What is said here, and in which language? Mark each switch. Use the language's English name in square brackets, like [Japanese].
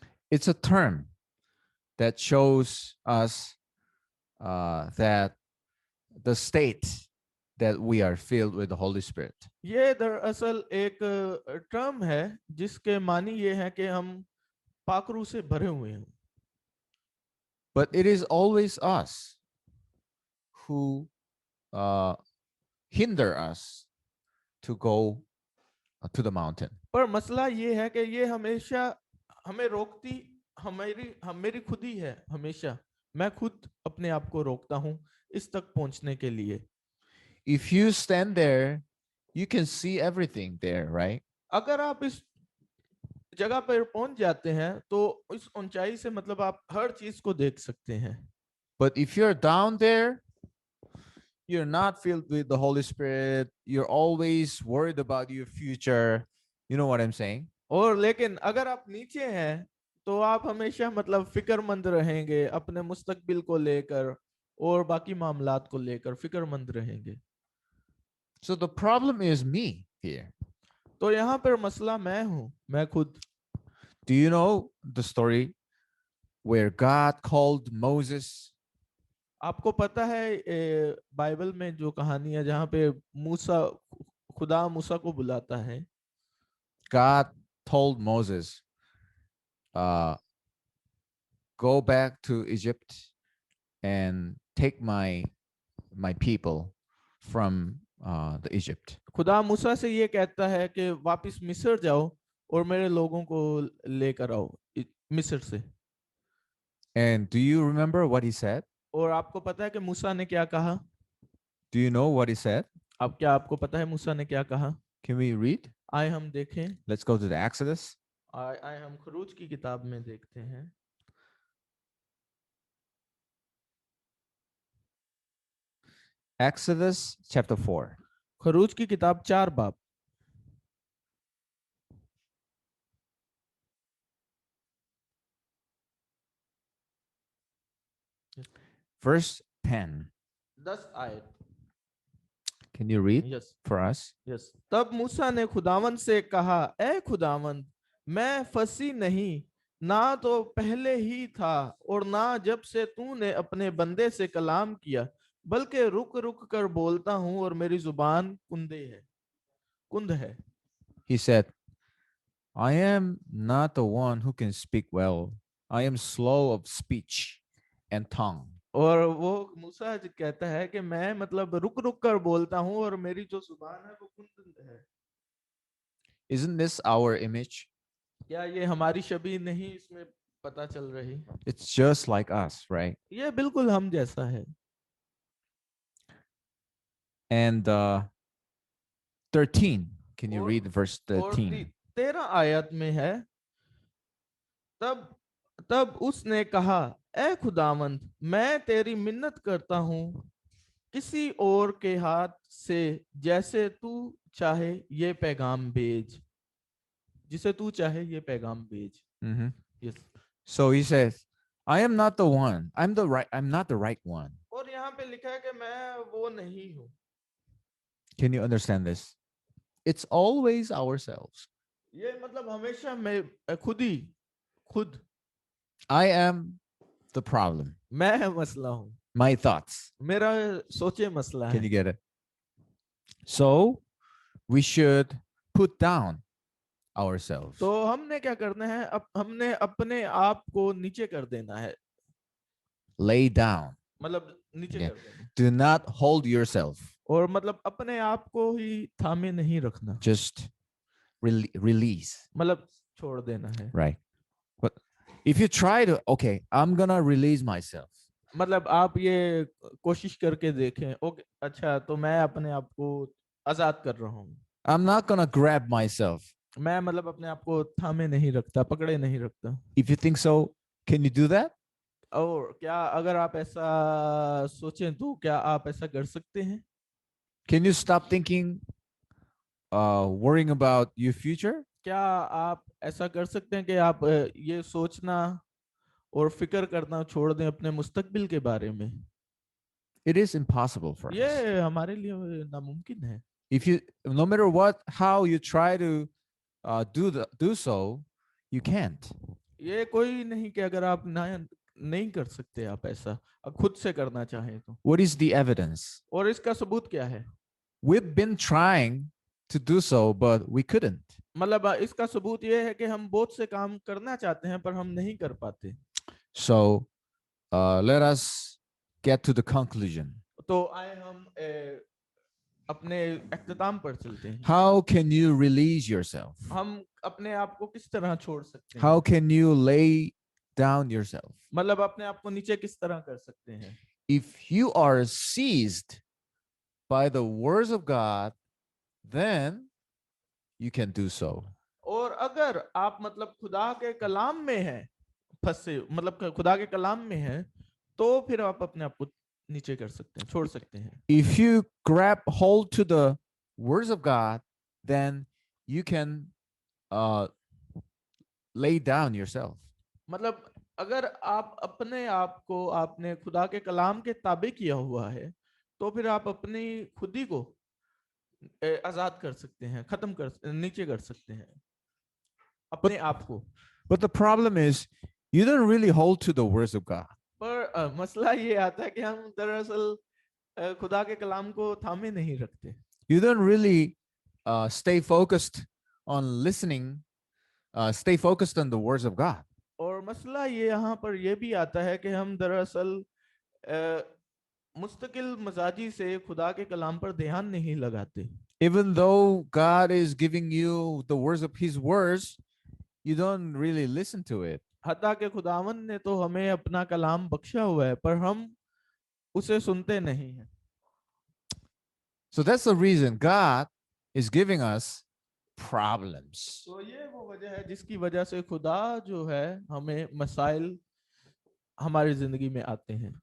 [English] It's a term that shows us that the state that we are filled with the Holy Spirit. [Hindi] ये दरअसल एक term है जिसके मानी ये है कि हम पाकरू से भरे हुए हैं। [English] But it is always us who hinder us to go to the mountain. [Hindi] पर मसला ये है कि ये हमेशा हमें रोकती मेरी खुद ही है। हमेशा मैं खुद अपने आप को रोकता हूं इस तक पहुंचने के लिए। [English] If you stand there, you can see everything there, right? [Hindi] अगर आप इस जगह पर पहुंच जाते हैं तो इस ऊंचाई से मतलब आप हर चीज को देख सकते हैं। [English] But if you're down there, you're not filled with the Holy Spirit. You're always worried about your future. You know what I'm saying? [Hindi] और लेकिन अगर आप नीचे हैं तो आप हमेशा मतलब फिक्रमंद रहेंगे अपने मुस्तकबिल को लेकर और बाकी मामलात को लेकर फिक्रमंद रहेंगे। [English] So the problem is me here. [Hindi] तो यहाँ पर मसला मैं हूँ, मैं खुद। [English] Do you know the story where God called Moses? [Hindi] आपको पता है बाइबल में जो कहानी है जहाँ पे खुदा मूसा को बुलाता है। [English] God told Moses, go back to Egypt and take my people from the Egypt. [Hindi] खुदा मूसा से ये कहता है कि वापस मिस्र जाओ और मेरे लोगों को लेकर आओ मिस्र से। [English] And do you remember what he said? [Hindi] और आपको पता है कि मूसा ने क्या कहा? [English] Do you know what he said? [Hindi] अब क्या आपको पता है मूसा ने क्या कहा? [English] Can we read? [Hindi] आए हम देखें। [English] Let's go to the Exodus. [Hindi] आए हम खरूज की किताब में देखते हैं। [English] Exodus chapter 4. [Hindi] खरूज की किताब 4 बाब। [English] Verse 10. [Hindi] 10 आयत। [English] Can you read yes for us? Yes. [Hindi] तब मूसा ने खुदावंद से कहा, ए खुदावंद, मैं फंसी नहीं, ना तो पहले ही था और ना जब से तूने अपने बंदे से कलाम किया, बल्कि रुक रुक कर बोलता हूं और मेरी जुबान कुंद है। [English] He said, I am not the one who can speak well. I am slow of speech and tongue. [Hindi] और वो मूसा कहता है कि मैं मतलब रुक रुक कर बोलता हूं और मेरी जो जुबान है वो कुंद है। [English] Isn't this our image? [Hindi] क्या ये हमारी छवि नहीं इसमें पता चल रही? [English] It's just like us, right? [Hindi] ये बिल्कुल हम जैसा है। [English] And 13. Can you [Hindi] और- [English] read verse [Hindi] और [English] 13? [Hindi] 13 आयत में है, तब तब उसने कहा, ए खुदावंद, मैं तेरी मिन्नत करता हूँ, किसी और के हाथ से जैसे तू चाहे ये पैगाम भेज, जिसे तू चाहे ये पैगाम भेज। Mhm. [English] Yes. So he says, I am not the one. I'm not the right one. [Hindi] और यहाँ पे लिखा है कि मैं वो नहीं हूँ। [English] Can you understand this? It's always ourselves. [Hindi] ये मतलब हमेशा मैं खुद [English] I am the problem. [Hindi] मैं मसला हूँ, [English] My thoughts. [Hindi] मेरा सोचे मसला [English] Can you get it? So we should put down ourselves. [Hindi] तो हमने क्या करना है? अब हमने अपने आप को नीचे कर देना है, [English] Lay down. [Hindi] मतलब नीचे [English] Yeah. [Hindi] कर देना। [English] Do not hold yourself. [Hindi] और मतलब अपने आप को ही थामे नहीं रखना, [English] Just release. [Hindi] मतलब छोड़ देना है। [English] Right. But if you try to, okay, I'm gonna release myself. [Hindi] मतलब आप ये कोशिश करके देखें, ओके अच्छा तो मैं अपने आप को आजाद कर रहा हूँ, [English] I'm not gonna grab myself. [Hindi] मैं मतलब अपने आप को थामे नहीं रखता, पकड़े नहीं रखता। [English] If you think so, can you do that? [Hindi] और क्या अगर आप ऐसा सोचें तो क्या आप ऐसा कर सकते हैं? [English] Can you stop thinking, worrying about your future? [Hindi] क्या आप ऐसा कर सकते हैं कि आप ये सोचना और फिक्र करना छोड़ दें अपने मुस्तकबिल के बारे में? [English] It is impossible for us. [Hindi] ये हमारे लिए नामुमकिन है। [English] If you, no matter how you try to do so, you can't. [Hindi] ये कोई नहीं कि अगर आप नहीं कर सकते आप ऐसा, अब खुद से करना चाहें तो। [English] What is the evidence? [Hindi] और इसका सबूत क्या है? [English] We've been trying to do so, but we couldn't. [Hindi] मतलब इसका सबूत ये है कि हम बहुत से काम करना चाहते हैं पर हम नहीं कर पाते। [English] So let us get to the conclusion. [Hindi] तो आए हम अपने इख्तिताम पर चलते हैं। [English] How can you release yourself? [Hindi] हम अपने आप को किस तरह छोड़ सकते हैं? [English] How can you lay down yourself? [Hindi] मतलब अपने आप को नीचे किस तरह कर सकते हैं? [English] If you are seized by the words of God, then you can do so. [Hindi] और अगर आप मतलब खुदा के कलाम में हैं फंसे, मतलब खुदा के कलाम में हैं, तो फिर आप अपने आप को नीचे कर सकते हैं, छोड़ सकते हैं। [English] If you grab hold to the words of God, then you can lay down yourself. [Hindi] मतलब अगर आप अपने आप को आपने खुदा के कलाम के ताबे किया हुआ है, तो फिर आप अपनी खुदी को आजाद कर सकते हैं, नीचे कर सकते हैं अपने आप को। [English] But the problem is, you don't really hold to the words of God. [Hindi] पर मसला ये आता है कि हम दरअसल खुदा के कलाम को थामे नहीं रखते। [English] You don't really stay focused on listening, stay focused on the words of God. [Hindi] और मसला ये यहाँ पर ये भी आता है कि हम दरअसल मुस्तकिल मजाजी से खुदा के कलाम पर ध्यान नहीं लगाते. [English] Even though God is giving you the words of His words, you don't really listen to it. [Hindi] हता के खुदावन ने तो हमें अपना कलाम बख्शा हुआ है, पर हम उसे सुनते नहीं हैं. [English] So that's the reason God is giving us problems. [Hindi] तो ये वो वजह है जिसकी वजह से खुदा जो है हमें मसाइल हमारी जिंदगी में आते हैं.